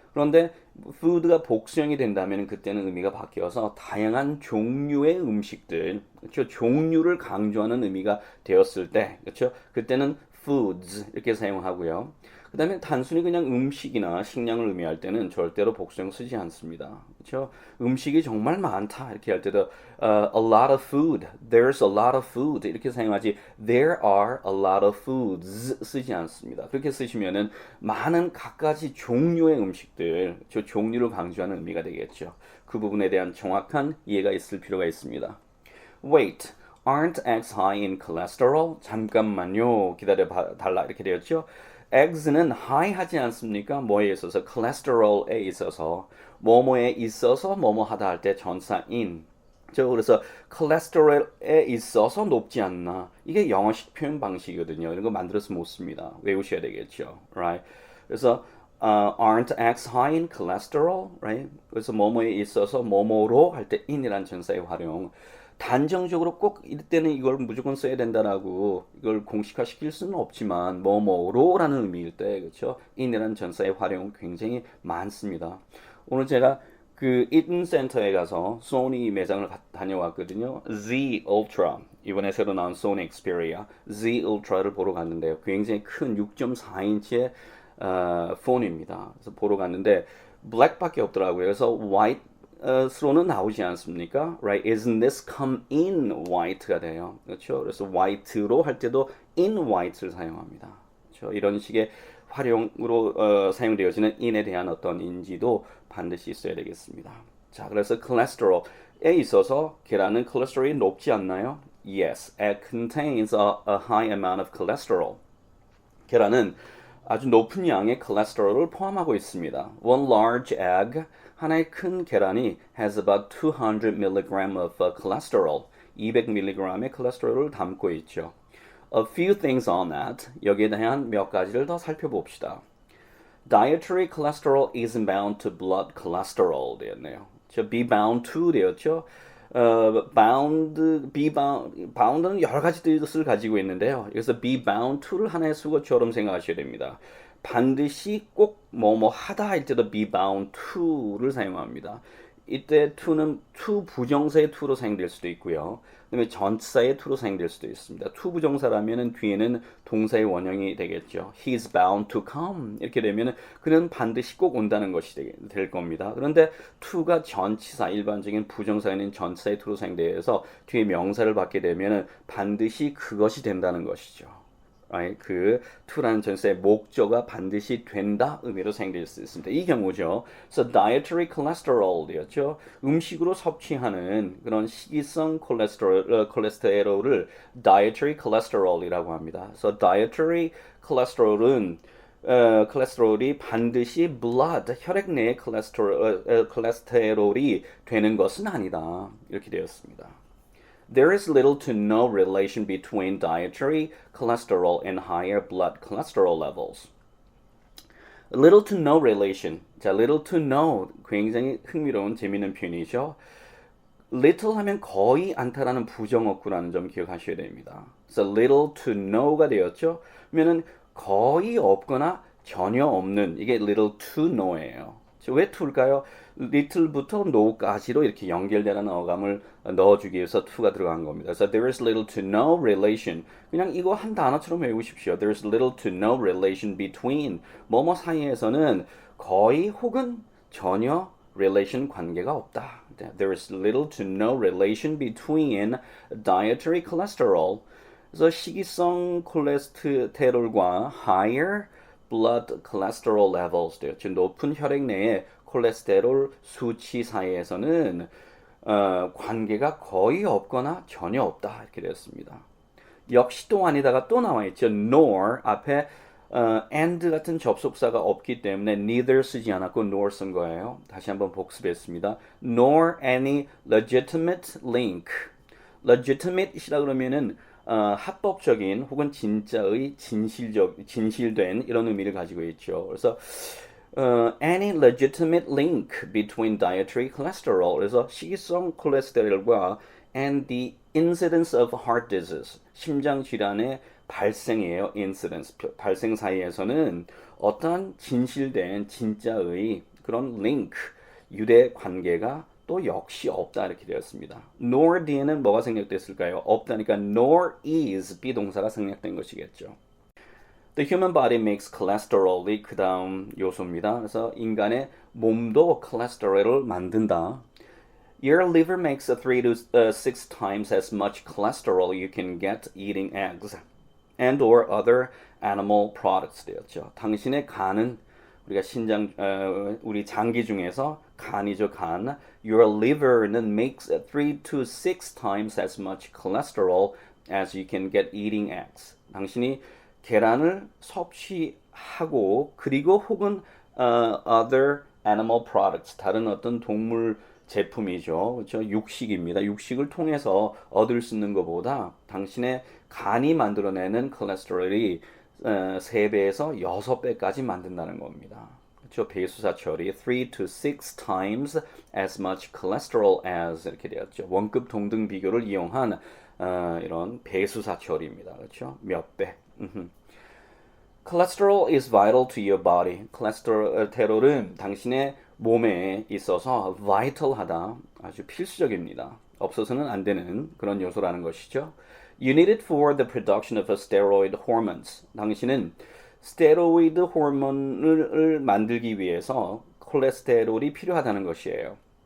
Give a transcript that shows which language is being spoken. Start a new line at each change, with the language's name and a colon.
Korean: 그런데 food가 복수형이 된다면 그때는 의미가 바뀌어서 다양한 종류의 음식들, 그렇죠? 종류를 강조하는 의미가 되었을 때, 그렇죠? 그때는 foods 이렇게 사용하고요. 그 다음에 단순히 그냥 음식이나 식량을 의미할 때는 절대로 복수형 쓰지 않습니다. 그렇죠? 음식이 정말 많다 이렇게 할 때도
English: a lot of food, there's a lot of food
Korean: 이렇게 사용하지
English: there are a lot of foods
Korean: 쓰지 않습니다. 그렇게 쓰시면은 많은 갖가지 종류의 음식들, 저 종류를 강조하는 의미가 되겠죠. 그 부분에 대한 정확한 이해가 있을 필요가 있습니다.
English: Wait, aren't eggs high in cholesterol?
Korean: 잠깐만요. 기다려 달라 이렇게 되었죠. eggs는 high 하지 않습니까? 뭐에 있어서? cholesterol에 있어서 뭐뭐에 있어서 뭐뭐 하다 할 때 전사인 그래서 cholesterol에 있어서 높지 않나 이게 영어식 표현 방식이거든요. 이런 거 만들어서 못 씁니다. 외우셔야 되겠죠. right?
English: 그래서 aren't eggs high in cholesterol? right?
Korean: 그래서 뭐뭐에 있어서 뭐뭐로 할 때 in이란 전사의 활용 단정적으로 꼭 이때는 이걸 무조건 써야 된다라고 이걸 공식화 시킬 수는 없지만 뭐뭐로라는 의미일 때 그렇죠? in이라는 전사의 활용 굉장히 많습니다. 오늘 제가 그 이튼 센터에 가서 소니 매장을 다녀왔거든요. Z Ultra 이번에 새로 나온 소니 엑스페리아 Z Ultra를 보러 갔는데요. 굉장히 큰 6.4인치의 폰입니다. 그래서 보러 갔는데 블랙밖에 없더라고요. 그래서 화이트 스로는 나오지 않습니까?
English: Right? Isn't this come in white가 돼요.
Korean: 그렇죠? 그래서 white로 할 때도 in white를 사용합니다. 그렇죠? 이런 식의 활용으로 사용되어지는 in에 대한 어떤 인지도 반드시 있어야 되겠습니다. 자, 그래서 cholesterol에 있어서 계란은 콜레스테롤이 높지 않나요?
English: Yes, it contains a high amount of cholesterol.
Korean: 계란은 아주 높은 양의 콜레스테롤을 포함하고 있습니다.
English: One large egg,
Korean: 하나의 큰 계란이
English: has about 200 mg of cholesterol,
Korean: 200mg의 콜레스테롤을 담고 있죠.
English: A few things on that,
Korean: 여기에 대한 몇 가지를 더 살펴봅시다.
English: Dietary cholesterol isn't bound to blood cholesterol 되었네요. be bound to 되었죠.
Korean: bound는 여러 가지 뜻을 가지고 있는데요. 그래서 be bound to를 하나의 수거처럼 생각하셔야 됩니다. 반드시 꼭 뭐뭐 하다 할 때도 be bound to를 사용합니다. 이때 to는 to 부정사의 to로 사용될 수도 있고요. 그다음에 전치사의 to로 사용될 수도 있습니다. to 부정사라면은 뒤에는 동사의 원형이 되겠죠.
English: He's bound to come
Korean: 이렇게 되면은 그는 반드시 꼭 온다는 것이 될 겁니다. 그런데 to가 전치사 일반적인 부정사에는 전치사의 to로 사용되어서 뒤에 명사를 받게 되면은 반드시 그것이 된다는 것이죠.
English: Right?
Korean: 그 to라는 전치사의 목적어가 반드시 된다 의미로 사용될 수 있습니다. 이 경우죠.
English: So dietary cholesterol 되었죠.
Korean: 음식으로 섭취하는 그런 식이성 콜레스테롤을 dietary cholesterol이라고 합니다. So dietary cholesterol은 콜레스테롤이 반드시 blood 혈액 내의 콜레스테롤이 되는 것은 아니다. 이렇게 되었습니다.
English: There is little to no relation between dietary cholesterol and higher blood cholesterol levels. Little to no relation. 자, little to no
Korean: 굉장히 흥미로운 재미있는 표현이죠. little 하면 거의 않다라는 부정어구라는 점 기억하셔야 됩니다. 그래서 little to no가 되었죠. 그러면은 거의 없거나 전혀 없는 이게 little to no예요. 왜 to일까요? little부터 no까지로 이렇게 연결되는 어감을 넣어주기 위해서 to가 들어간 겁니다.
English: 그래서 there is little to no relation.
Korean: 그냥 이거 한 단어처럼 외우십시오.
English: There is little to no relation between
Korean: 뭐뭐 사이에서는 거의 혹은 전혀
English: relation 관계가 없다. There is little to no relation between dietary cholesterol.
Korean: 그래서 식이성 콜레스테롤과 higher blood cholesterol levels, 즉 높은 혈액 내의 콜레스테롤 수치 사이에서는 관계가 거의 없거나 전혀 없다 이렇게 되었습니다. 역시 또 아니다가 또 나와 있죠. nor 앞에 and 같은 접속사가 없기 때문에 neither 쓰지 않았고 nor 쓴 거예요. 다시 한번 복습했습니다.
English: nor any legitimate link.
Korean: legitimate이라 그러면은 합법적인 혹은 진짜의 진실된 이런 의미를 가지고 있죠.
English: 그래서 any legitimate link between dietary cholesterol.
Korean: 그래서 식이성 콜레스테롤과
English: and the incidence of heart disease.
Korean: 심장 질환의 발생이에요.
English: incidence.
Korean: 발생 사이에서는 어떠한 진실된 진짜의 그런 link, 유대 관계가 또 역시 없다 이렇게 되었습니다. nor 뒤에는 뭐가 생략됐을까요? 없다니까 nor is 비동사가 생략된 것이겠죠.
English: The human body makes cholesterol이 그 다음 요소입니다.
Korean: 그래서 인간의 몸도 콜레스테롤을 만든다.
English: Your liver makes 3 to 6 times as much cholesterol you can get eating eggs and or other animal products 되었죠.
Korean: 당신의 간은 우리가 우리 장기 중에서 간이죠, 간.
English: Your liver는 makes 3 to 6 times as much cholesterol as you can get eating eggs.
Korean: 당신이 계란을 섭취하고 그리고 혹은
English: other animal products
Korean: 다른 어떤 동물 제품이죠. 그렇죠? 육식입니다. 육식을 통해서 얻을 수 있는 것보다 당신의 간이 만들어내는 콜레스테롤이 3배에서 6배까지 만든다는 겁니다. 그렇죠? 배수사 처리
English: 3 to 6 times as much cholesterol as
Korean: 이렇게 되었죠. 원급 동등 비교를 이용한 이런 배수사 처리입니다. 그렇죠? 몇 배.
English: Cholesterol is vital to your body.
Korean: 콜레스테롤은 당신의 몸에 있어서 vital하다, 아주 필수적입니다. 없어서는 안 되는 그런 요소라는 것이죠.
English: You need it for the production of steroid hormones.
Korean: 당신은 스테로이드 호르몬을 만들기 위해서 콜레스테롤이 필요하다는 것이에요.